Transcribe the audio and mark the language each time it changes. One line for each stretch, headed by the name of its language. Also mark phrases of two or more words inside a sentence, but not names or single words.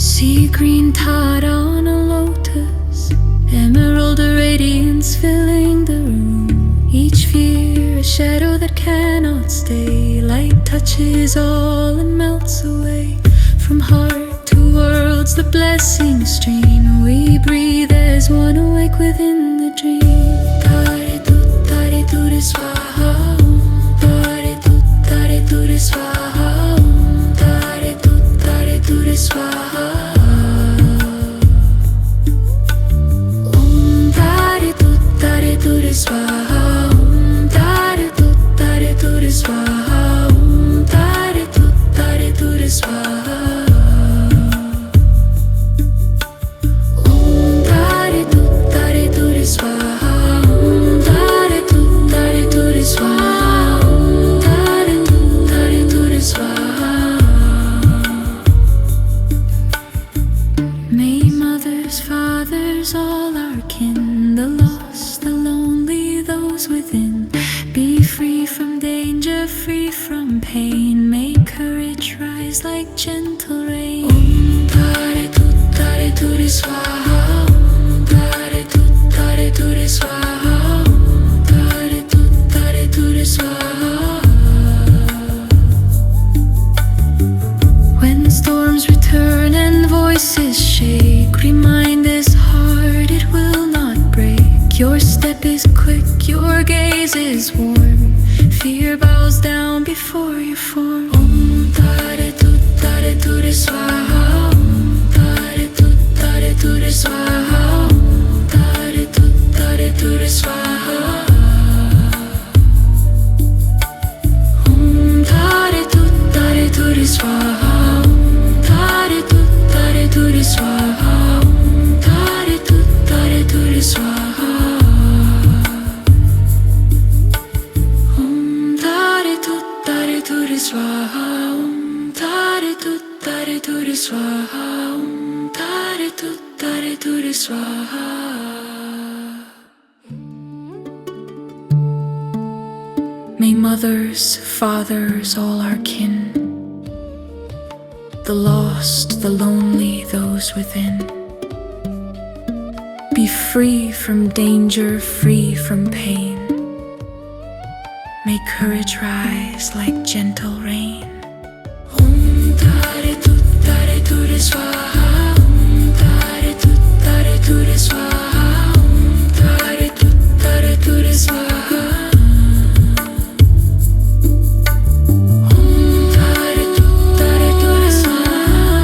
English: See green Tārā on a lotus, emerald radiance filling the room. Each fear a shadow that cannot stay. Light touches all and melts away. From heart to worlds the blessing stream. We breathe as one awake within the dream.
Sanskrit: Tāre Tuttāre Ture Svāhā. Tāre Tuttāre Ture Svāhā. Tāre Tuttāre Ture Svāhā. Om Tāre Tuttāre Ture Svāhā. Om Tāre Tuttāre Ture Svāhā. Om Tāre Tuttāre Ture Svāhā. Om Tāre Tuttāre Ture Svāhā. Om Tāre Tuttāre Ture Svāhā. Om Tāre Tuttāre Ture Svāhā.
English: May mothers, fathers, all our kin, the lost, the lonely, those within, be free from danger, free from pain. May courage rise like gentle rain.
Sanskrit: Om Tāre Tuttāre Ture Svāhā. Om Tāre Tuttāre Ture Svāhā. Om Tāre Tuttāre Ture Svāhā.
English: When storms return and voices shake, remind this heart it will not break. Your step is quick, your gaze is warm. Fear bows down before your form.
Sanskrit: Om Tāre Tuttāre Ture Svāhā. Om Tāre Tuttāre Ture Svāhā. Om Tāre Tuttāre Ture Svāhā. Om Tāre Tuttāre Ture Svāhā. Om Tāre Tuttāre Ture Svāhā. Om Tāre Tuttāre Ture Svāhā. Om Tāre Tuttāre Ture Svāhā. Om Tāre Tuttāre Ture Svāhā. Om Tāre Tuttāre Ture Svāhā.
English: May mothers, fathers, all our kin, the lost, the lonely, those within, be free from danger, free from pain. May courage rise like gentle rain.
Sanskrit: Om Tāre Tuttāre Ture Svāhā. Om Tāre Tuttāre Ture Svāhā. Om Tāre Tuttāre Ture Svāhā. Om Tāre Tuttāre Ture Svāhā.